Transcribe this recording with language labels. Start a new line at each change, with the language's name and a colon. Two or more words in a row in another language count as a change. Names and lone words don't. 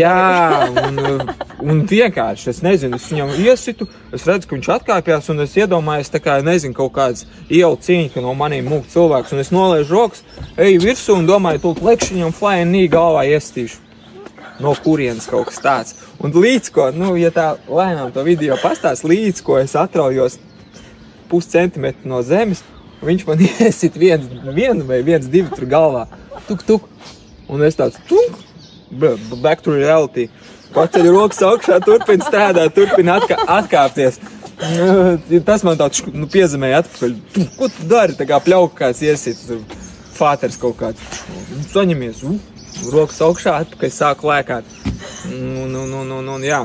Latvian: Jā, un vienkārši, es nezinu, es viņam iesitu, es redzu, ka viņš atkāpjās, un es iedomājos tā kā, nezinu, kaut kāds ielu cīņa, ka no manīm mūk cilvēks, un es nolaižu rokas, eju virsū un domāju, tūlīt lekšu viņam
English: flying knee
Latvian: galvā iestīšu. No kurienes kaut kas tāds. Un līdz ko, ja tā lēnām to video pastāst, līdz ko es atraujos 0,5 centimetru no zemes, viņš man iesit vienu vai 1, 2 tur galvā. Tuk. Un es tāds,
English: back to reality.
Latvian: Paceļu rokas augšā, turpina stādāt, turpina atkāpties. Tas man tāds piezemēja atpakaļ. Ko tu dari? Tā kā pļauka kāds iesit, fāters kaut kāds. Saņemies, rokas augšā, atpakaļ sāku lēkāt. Jā.